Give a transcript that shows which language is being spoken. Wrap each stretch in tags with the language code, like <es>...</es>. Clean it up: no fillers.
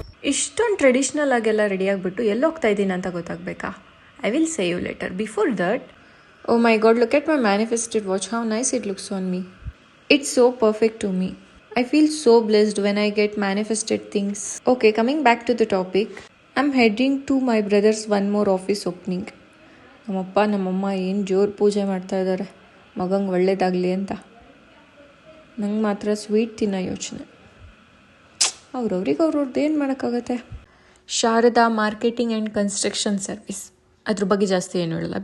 <kn>ಇಷ್ಟೊಂದು ಟ್ರೆಡಿಷ್ನಲ್ ಆಗೆಲ್ಲ ರೆಡಿ ಆಗಿಬಿಟ್ಟು ಎಲ್ಲಿ ಹೋಗ್ತಾ ಇದ್ದೀನಿ ಅಂತ ಗೊತ್ತಾಗಬೇಕಾ?</kn> <en>I will say you later. Before that, oh my God, look at my manifested watch. How nice it looks on me. It's so perfect to me. I feel so blessed when I get manifested things. Okay, coming back to the topic. I'm heading to my brother's one more office opening.</en> <kn>ನಮ್ಮಪ್ಪ ನಮ್ಮಮ್ಮ ಏನು ಜೋರು ಪೂಜೆ ಮಾಡ್ತಾ ಇದ್ದಾರೆ ಮಗಂಗೆ ಒಳ್ಳೇದಾಗಲಿ ಅಂತ. ನಂಗೆ ಮಾತ್ರ ಸ್ವೀಟ್ ತಿನ್ನೋ ಯೋಚನೆ. ಅವ್ರವ್ರದ್ದು ಏನು ಮಾಡೋಕ್ಕಾಗತ್ತೆ. Sharada marketing and construction service, ಅದ್ರ ಬಗ್ಗೆ ಜಾಸ್ತಿ ಏನು ಹೇಳಲ್ಲ.</kn>